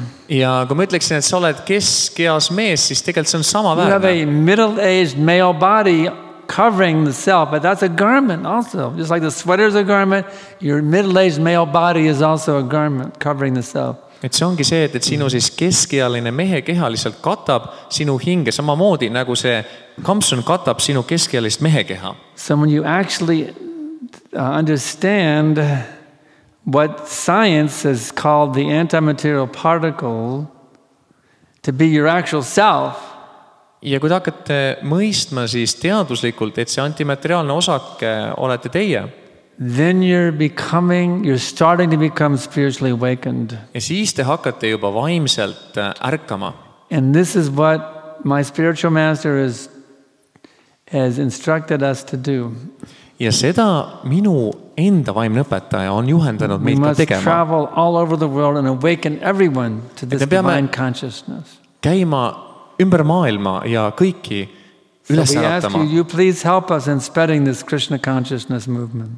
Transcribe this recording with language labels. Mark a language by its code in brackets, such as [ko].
[et] Ja kui ma ütleksin, et sa oled keskeas mees, siis tegelikult see on sama [en] You have [et] väärne. [en] a middle-aged male body covering the self, but that's a garment also. Just like the sweater is a garment, your middle-aged male body is also a garment covering the self. [et] Et see ongi see, et sinu siis keskealine mehe keha lihtsalt katab sinu hinge, samamoodi nagu see kampsun katab sinu keskealist mehe keha. [en] So when you actually understand what science has called the antimaterial particle to be your actual self, [et] Ja kui te hakkate mõistma siis teaduslikult, et see antimateriaalne osake olete teie, [en] then you're starting to become spiritually awakened. [et] ja siis te hakkate juba vaimselt ärkama. [en] And this is what my spiritual master has instructed us to do. [et] Ja seda minu enda vaimne õpetaja on juhendanud [en] We [et] meid ka tegema. [en] travel all over the world and awaken everyone to this [et] me peame- [en] divine consciousness. [et] Käima ümber maailma ja kõiki [en] So [et] üles [en] we ask [et] äratama. [en] you please help us in spreading this Krishna consciousness movement.